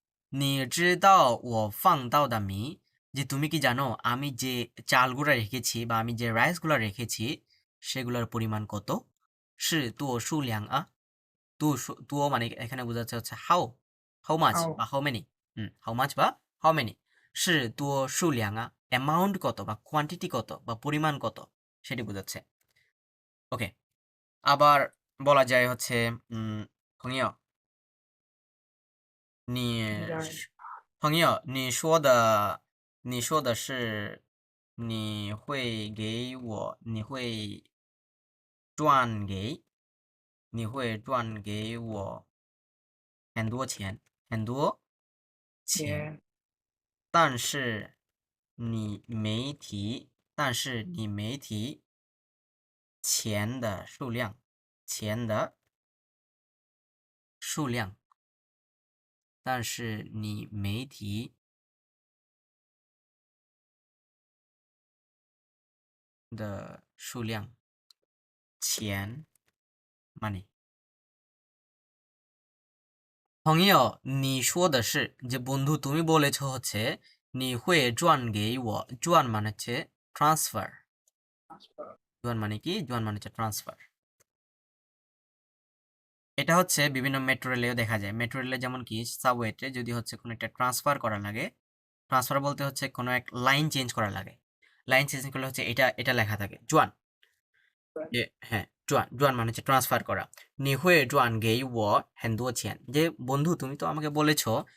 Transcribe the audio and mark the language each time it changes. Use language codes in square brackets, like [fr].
[zh] 你知道我放到的米 [bn] যে তুমি কি জানো আমি যে চালগুলা রেখেছি বা আমি যে রাইসগুলা রেখেছি সেগুলোর পরিমাণ কত। [zh] 是多数量啊， [bn] 多মানে এখানে বোঝাচ্ছে হচ্ছে হাউ, হাউ মাচ [en] How. [bn] বা হাউ মেনি, হাউ মাচ বা হাউ মেনি। [zh] 是多数量啊 [bn] অ্যামাউন্ট কত বা কোয়ান্টিটি কত বা পরিমাণ কত সেটি বোঝাচ্ছে। ওকে, আবার বলা যায় হচ্ছে [zh] 朋友你朋友，你说的是你会给我，你会赚给我很多钱，很多钱， [en] Yeah. [zh] 但是你没提，但是你没提钱的数量，钱的数量，但是你没提的数量，钱 money。朋友你说的是 [bn] যে বন্ধু তুমি বলেছো হচ্ছে [zh] 你会转给我转 [bn] মানে হচ্ছে ট্রান্সফার, জোয়ান মানে কি, জোয়ান মানে হচ্ছে ট্রান্সফার। এটা হচ্ছে বিভিন্ন মেট্রো রেলেও দেখা যায়, মেট্রো রেলে যেমন কি সাবওয়েতে যদি হচ্ছে কোনো একটা ট্রান্সফার করা লাগে, ট্রান্সফার বলতে হচ্ছে কোনো এক লাইন চেঞ্জ করা লাগে, লাইন চেঞ্জ করলে হচ্ছে এটা এটা লেখা থাকে জোয়ান, যে হ্যাঁ জোয়ান, জোয়ান মানে হচ্ছে ট্রান্সফার করা। [zh] 你会转给我很多钱 [bn] যে বন্ধু তুমি তো আমাকে বলেছো